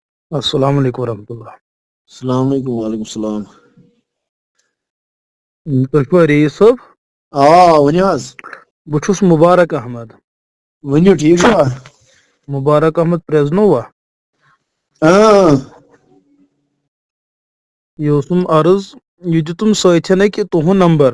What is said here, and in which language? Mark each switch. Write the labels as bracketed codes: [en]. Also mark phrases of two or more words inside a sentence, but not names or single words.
[ar] السلام علیکم ورحمۃ اللہ. السلام علیکم وعلیکم السلام. [ks] تُہۍ چھِوا رئیٖس صٲب؟ ؤنِو حظ. بہٕ چھُس مُبارک احمد. ؤنِو ٹھیٖک چھُوا؟ مُبارک احمد پرٛزنووا. یہِ اوسُم عرض یہِ دِتُم سۭتھٮ۪ن أکۍ تُہُنٛد نمبر.